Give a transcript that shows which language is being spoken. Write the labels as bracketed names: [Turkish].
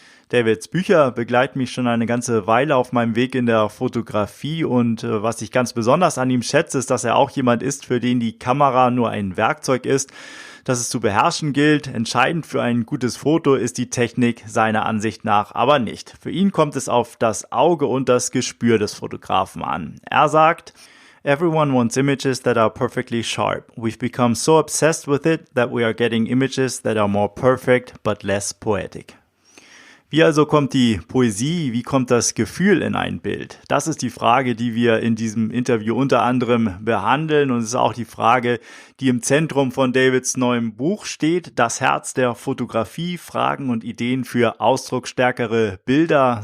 [German] Davids Bücher begleiten mich schon eine ganze Weile auf meinem Weg in der Fotografie und was ich ganz besonders an ihm schätze, ist, dass er auch jemand ist, für den die Kamera nur ein Werkzeug ist, dass es zu beherrschen gilt. Entscheidend für ein gutes Foto ist die Technik seiner Ansicht nach aber nicht. Für ihn kommt es auf das Auge und das Gespür des Fotografen an. Er sagt: [English] Everyone wants images that are perfectly sharp. We've become so obsessed with it that we are getting images that are more perfect but less poetic. [German] Wie also kommt die Poesie, wie kommt das Gefühl in ein Bild? Das ist die Frage, die wir in diesem Interview unter anderem behandeln, und es ist auch die Frage, die im Zentrum von Davids neuem Buch steht, das Herz der Fotografie, Fragen und Ideen für ausdrucksstärkere Bilder.